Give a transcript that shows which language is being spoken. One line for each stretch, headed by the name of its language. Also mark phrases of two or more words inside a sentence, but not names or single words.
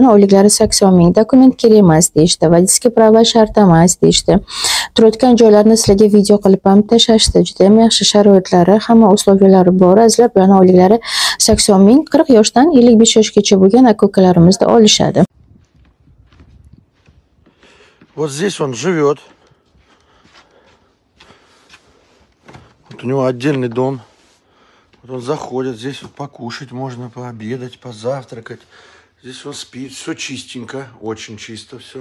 Uzbek: Oyliklari 80 ming. Dokument kerak emas deyishdi.
Russian: Водительский права
Uzbek: shart emas deyishdi. Turayotgan joylarni sizlarga video qilib ham tashlashdi. Juda ham yaxshi sharoitlari, hamma uslovlari bor. Azizlar, bilan oyliklari 80 ming, 40 yoshdan 55 yoshgacha bo'lgan aka-ukalarimizni olishadi.
Russian: Вот здесь он живет. Вот у него отдельный дом. Вот он заходит, здесь вот покушать можно, пообедать, позавтракать. Здесь он спит, все чистенько, очень чисто все.